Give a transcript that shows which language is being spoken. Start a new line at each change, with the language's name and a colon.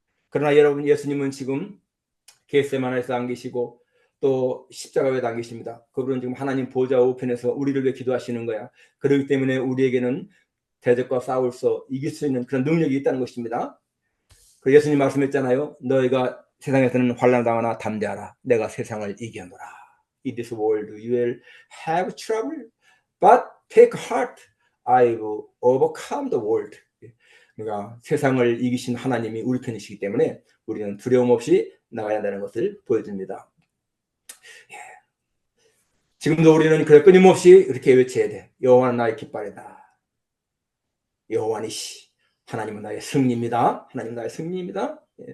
Korean: 그러나 여러분, 예수님은 지금 겟세마네에서 안 계시고 또 십자가에도 안 계십니다. 그분은 지금 하나님 보좌 우편에서 우리를 위해 기도하시는 거야. 그렇기 때문에 우리에게는 대적과 이길 수 있는 그런 능력이 있다는 것입니다. 그 예수님 말씀했잖아요. 너희가 세상에서는 환난 당하나 담대하라. 내가 세상을 이겨노라.
English: In this world you will have trouble, but take heart. I will overcome the world.
Korean: 그러니까 세상을 이기신 하나님이 우리 편이시기 때문에 우리는 두려움 없이 나가야 한다는 것을 보여줍니다. 지금도 우리는 그래 끊임없이 이렇게 외쳐야 돼. 여호와는 나의 깃발이다. 여호와니시, 하나님은 나의 승리입니다. 하나님은 나의 승리입니다.